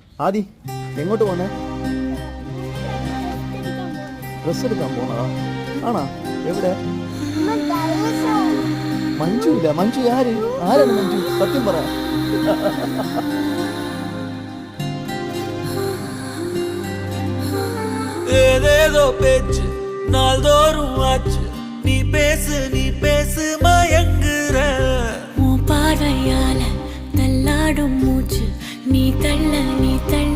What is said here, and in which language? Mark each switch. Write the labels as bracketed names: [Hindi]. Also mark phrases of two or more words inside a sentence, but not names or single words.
[Malayalam] ആദി എങ്ങോട്ട് പോന്നെ? ഡ്രസ് എടുക്കാൻ പോണതാ? ആണോ? എവിടെ? മഞ്ജു ഇല്ല. മഞ്ജു ആരാണ് മഞ്ജു? സത്യം പറ. [Tamil] ஏதேதோ பேச்சு நாள்தோறும் ஆச்சு. நீ பேசு மயங்குற. பார்வையால தள்ளாடும் மூச்சு நீ தள்ள